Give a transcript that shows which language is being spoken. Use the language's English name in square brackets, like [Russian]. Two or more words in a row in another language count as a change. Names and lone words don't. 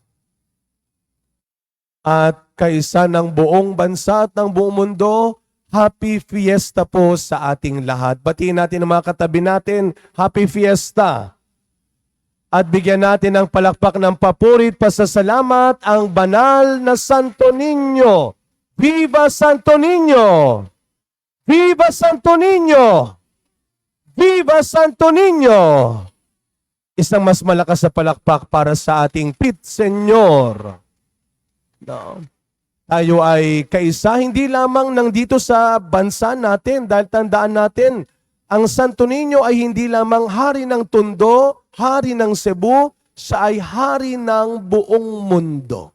[Filipino] At kaisa ng buong bansa at ng buong mundo, [English] Happy Fiesta [Filipino] po sa ating lahat. Batiin natin ang mga katabi natin, [English] Happy Fiesta. [Filipino] At bigyan natin ng palakpak ng papurit pasasalamat ang banal na Santo Niño. [Spanish] Viva Santo Niño! Viva Santo Niño! Viva Santo Niño! [Filipino] Isang mas malakas na palakpak para sa ating Pit Senyor. No. Tayo ay kaisa, hindi lamang nandito sa bansa natin, dahil tandaan natin, ang Santo Niño ay hindi lamang hari ng Tondo, hari ng Cebu, siya ay hari ng buong mundo.